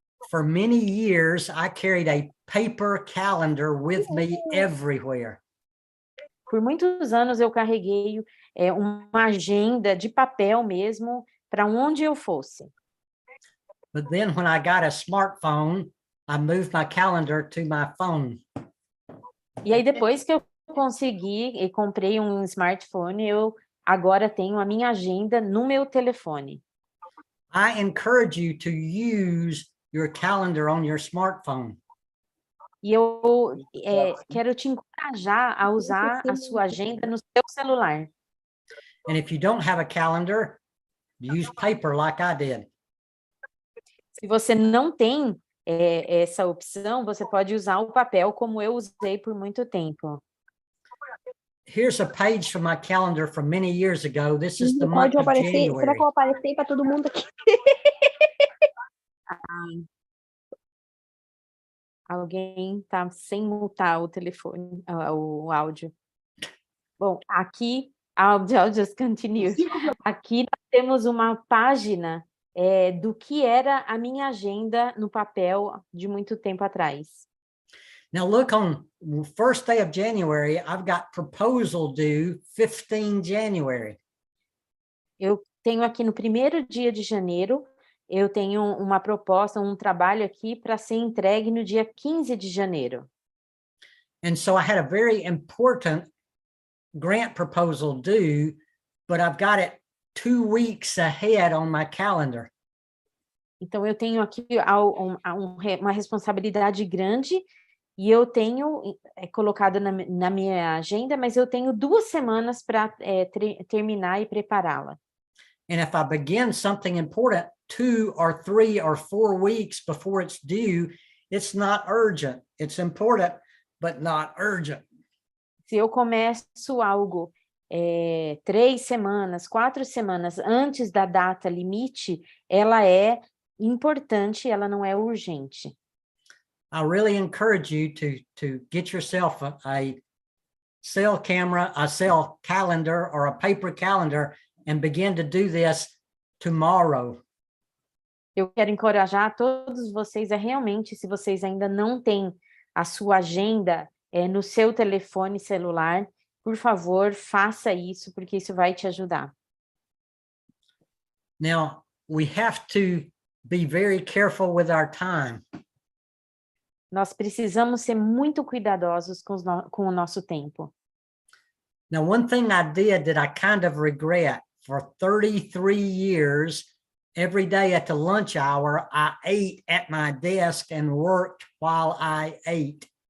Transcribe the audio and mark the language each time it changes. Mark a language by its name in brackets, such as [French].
[English] For many years, I carried a paper calendar with me everywhere. [Portuguese] Por muitos anos eu carreguei uma agenda de papel mesmo para onde eu fosse. [English] But then when I got a smartphone, I moved my calendar to my phone. [Portuguese] E aí depois que eu consegui e comprei um smartphone, eu agora tenho a minha agenda no meu telefone. [English] I encourage you to use your calendar on your smartphone. [Portuguese] E eu quero te encorajar a usar a sua agenda no seu celular. [English] And if you don't have a calendar, use paper like I did. [Portuguese] Se você não tem essa opção, você pode usar o papel como eu usei por muito tempo. [English] Here's a page from my calendar from many years ago. This is the [Portuguese] Pode [English] month of [Portuguese] aparecer, será [English] January. [Portuguese] que eu apareci para todo mundo aqui? Alguém está sem mutar o telefone, o áudio. Bom, aqui, [English] I'll just continue. [Portuguese] Aqui nós temos uma página do que era a minha agenda no papel de muito tempo atrás. [English] Now look on the first day of January, I've got proposal due 15 January. [Portuguese] Eu tenho aqui no primeiro dia de janeiro, eu tenho uma proposta, um trabalho aqui para ser entregue no dia 15 de janeiro. [English] And so I had a very important grant proposal due, but I've got it 2 weeks ahead on my calendar. [Portuguese] Então, eu tenho aqui uma responsabilidade grande e eu tenho colocado na minha agenda, mas eu tenho 2 semanas para terminar e prepará-la. [English] And if I begin something important 2 or 3 or 4 weeks before it's due, it's not urgent. It's important, but not urgent. [Portuguese] Se eu começo algo 3 semanas, 4 semanas antes da data limite, ela é importante, ela não é urgente. [English] I really encourage you to get yourself a cell camera, a cell calendar, or a paper calendar, and begin to do this tomorrow. [Portuguese] Eu quero encorajar todos vocês a realmente, se vocês ainda não têm a sua agenda no seu telefone celular, por favor, faça isso, porque isso vai te ajudar. [English] Now, we have to be very careful with our time. [Portuguese] Nós precisamos ser muito cuidadosos com o nosso tempo. [English] Now, one thing I did that I kind of regret, for 33 years, every day at the lunch hour, I ate at my desk and worked while I ate.